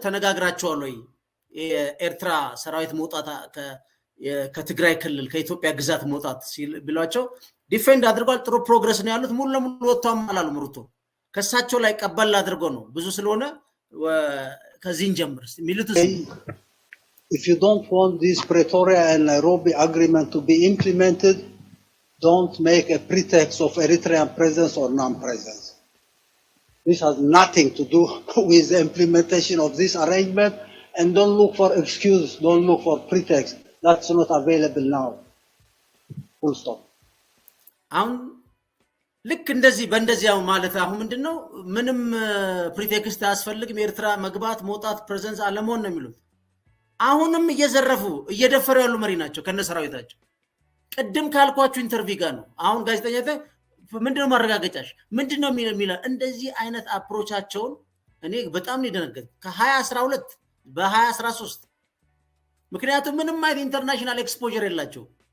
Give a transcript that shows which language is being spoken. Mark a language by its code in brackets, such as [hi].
[am] ተነጋግራቸዋል ወይ የኤርትራ ሰራዊት መውጣት ከትግራይ ክልል ከኢትዮጵያ ግዛት መውጣት ሲሏቸው ዲፌንድ አድርገዋል። ጥሩ ፕሮግረስ ነው ያሉት። ሙሉ ለሙሉ ወጣም አላሉ። ሩቶ ከሳቸው ላይ ቀበል አድርገው ነው ብዙ ስለሆነ ከዚህን ጀምር ሚሉት [en] if you don't want this Pretoria and Nairobi agreement to be implemented, don't make a pretext of Eritrean presence or non-presence. This has nothing to do with the implementation of this arrangement, and don't look for excuses, don't look for pretext. That's not available now. Full stop. [am] ልክ እንደዚህ በእንደዚያው ማለት አሁን ምንድነው ምንም ፕሪቴክስት አያስፈልግም። ኤርትራ መግባት መውጣት ፕሬዘንስ አለመሆን ነው የሚሉት። አሁንም እየዘረፉ እየደፈሩ ያሉ መሪ ናቸው ከነሰራዊታቸው። ቅድም ካልኳችሁ ኢንተርቪው ጋር ነው። አሁን ጋዜጠኛ ምንድነው ማረጋገጫሽ ምንድነው የሚለው እንደዚህ አይነት አፕሮቻቸውን እኔ በጣም ነው የደነገጥኩት። ከ2012 በ2013 ምክንያቱም ምንም አይነት ኢንተርናሽናል ኤክስፖዠር የላቸው።